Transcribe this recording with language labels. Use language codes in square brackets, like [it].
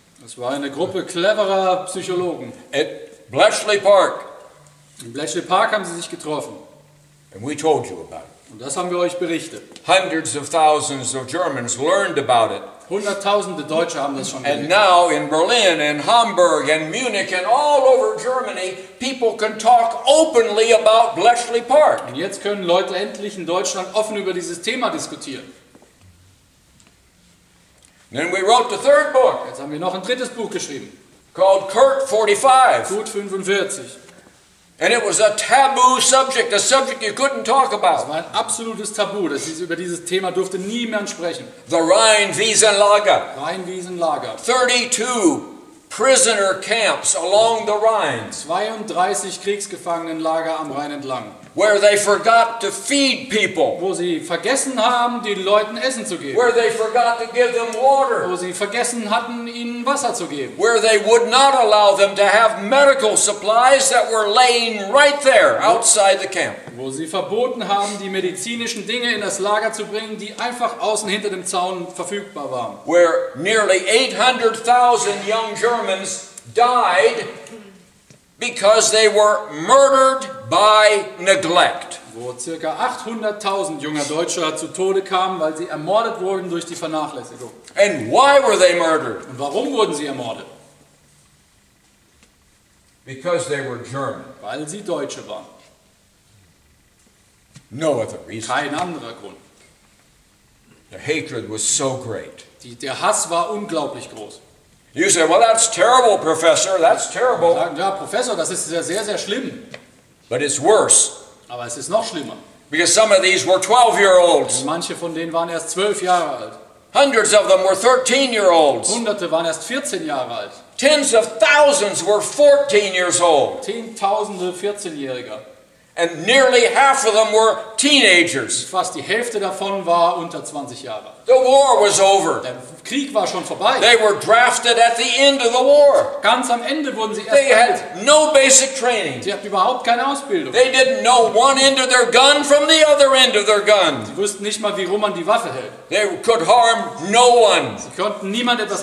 [de] Es war eine Gruppe cleverer Psychologen. [en] at Bletchley Park. [de] In Bletchley Park haben sie sich getroffen. [en] And we told you about it. [de] Und das haben wir euch berichtet. [en] Hundreds of thousands of Germans learned about it. [de] Hunderttausende Deutsche haben das schon [en] And [de] gelernt. [en] now in Berlin and Hamburg and Munich and all over Germany, people can talk openly about Bletchley Park. [de] Und jetzt können Leute endlich in Deutschland offen über dieses Thema diskutieren. [en] Then we wrote the third book [de] Jetzt haben wir noch ein drittes Buch geschrieben. [en] called Kurt 45. [de] Gut 45. [en] And it was a taboo subject, a subject you couldn't talk [de] Das [en] about. [de] war ein absolutes Tabu. Über dieses Thema durfte niemand sprechen. [en] The Rhine-Wiesenlager. [de] Rheinwiesenlager. [en] 32 prisoner camps along the Rhine [de] 32 Kriegsgefangenenlager am Rhein entlang. [en] where they forgot to feed people, [de] Wo sie vergessen haben, den Leuten Essen zu geben. [en] where they forgot to give them water, [de] Wo sie vergessen hatten, ihnen Wasser zu geben. [en] where they would not allow them to have medical supplies that were laying right there outside the camp. [de] Wo sie verboten haben, die medizinischen Dinge in das Lager zu bringen, die einfach außen hinter dem Zaun verfügbar waren. [en] Where nearly 800,000 young Germans died because they were murdered by neglect. [de] Wo ca. 800.000 junger Deutscher zu Tode kamen, weil sie ermordet wurden durch die Vernachlässigung. [en] And why were they murdered? [de] Und warum wurden sie ermordet? [en] Because they were German. [de] Weil sie Deutsche waren. [en] No other reason. [de] Kein anderer Grund. [en] The hatred was so great. [de] Der Hass war unglaublich groß. [en] You say, well, that's terrible, Professor. That's [de] Sie [en] terrible. [de] sagen, ja, Professor, das ist sehr, sehr schlimm. [en] But it's worse [de] Aber es ist noch schlimmer. [en] because some of these were 12-year-olds. [de] Manche von denen waren erst 12 Jahre alt. [en] Hundreds of them were 13-year-olds, [de] Hunderte waren erst 14 Jahre alt. [en] Tens of thousands were 14 years old. [de] Zehntausende 14-Jähriger. [en] And nearly half of them were teenagers. [de] Fast die Hälfte davon war unter 20 Jahre. [en] The war was over. [de] Der Krieg war schon vorbei. [en] They were drafted at the end of the war. [de] Ganz am Ende wurden sie [en] They [de] erst [en] had no basic training. [de] Sie hatten überhaupt keine Ausbildung. [en] They didn't know one end of their gun from the other end of their gun. [de] Sie wussten nicht mal, wie rum man die Waffe hält. [en] They could harm no one. [de] Sie konnten niemand etwas